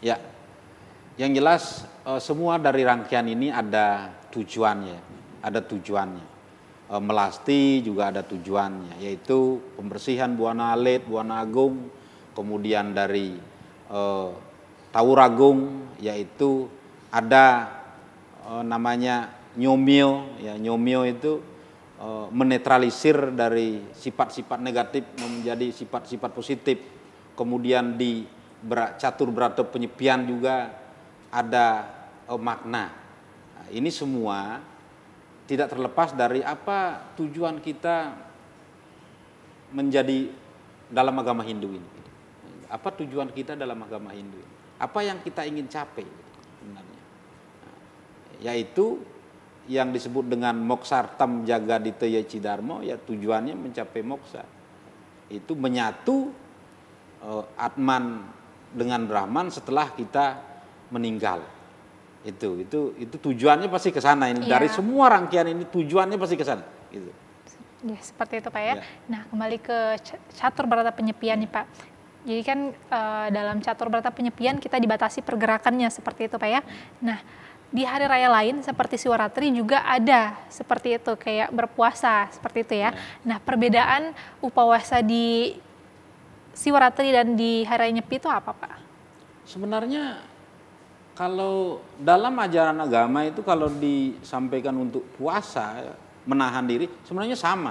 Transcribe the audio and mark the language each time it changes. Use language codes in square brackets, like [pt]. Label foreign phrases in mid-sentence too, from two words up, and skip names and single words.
[id] Ya, yang jelas semua dari rangkaian ini ada tujuannya, Melasti juga ada tujuannya, yaitu pembersihan Buana Alit, Buana Agung, kemudian dari Taur Agung, yaitu ada namanya nyomio, ya nyomio itu menetralisir dari sifat-sifat negatif menjadi sifat-sifat positif. Kemudian di catur berata penyepian juga ada makna. Nah, ini semua tidak terlepas dari apa tujuan kita menjadi dalam agama Hindu ini. Apa tujuan kita dalam agama Hindu ini? Apa yang kita ingin capai sebenarnya? Nah, yaitu yang disebut dengan [sa] moksartam jagadita yacidarmo, [id] ya tujuannya mencapai moksa. Itu menyatu Atman dengan Brahman setelah kita meninggal. Itu tujuannya pasti ke sana ini. Dari semua rangkaian ini tujuannya pasti ke sana gitu. Ya, seperti itu Pak ya. Nah, kembali ke catur berata penyepian nih Pak. Jadi kan dalam catur berata penyepian kita dibatasi pergerakannya seperti itu Pak ya. Nah, di hari raya lain seperti Siwaratri juga ada seperti itu, kayak berpuasa seperti itu ya. Nah, perbedaan upawasa di Siwaratri dan di hari raya Nyepi itu apa Pak? Sebenarnya kalau dalam ajaran agama itu kalau disampaikan untuk puasa, menahan diri, sebenarnya sama.